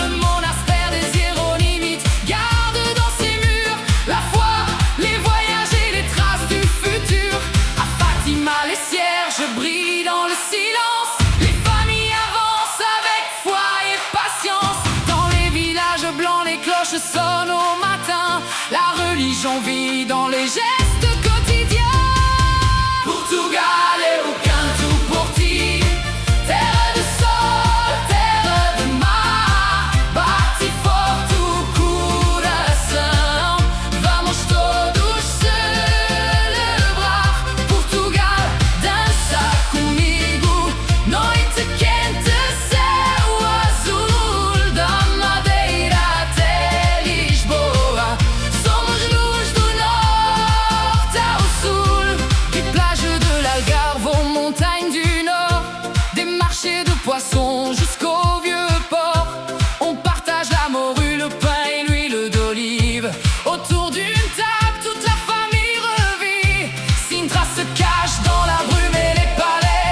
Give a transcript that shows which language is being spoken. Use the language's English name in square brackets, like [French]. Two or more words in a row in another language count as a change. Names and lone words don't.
[French] Le monastère des Hiéronymites garde dans ses murs la foi, les voyages et les traces du futur. À Fatima, les cierges brillent dans le silence. Les familles avancent avec foi et patience. Dans les villages blancs, les cloches sonnent au matin. La religion vit dans les gestes quotidiens. [Portuguese] Portugal é o canto por ti, terra de sol, terra de mar. Bate forte o coração, vamos todos celebrar. Portugal, dança comigo, noite quente, céu azul, da Madeira até Lisboa. Somos luz do norte ao sul. [French] Des plages de l'Algarve aux montagnes du nord, des marchés de poissons jusqu'au vieux port. On partage la morue, le pain et l'huile d'olive. Autour d'une table, toute la famille revit. Sintra se cache dans la brume et les palais.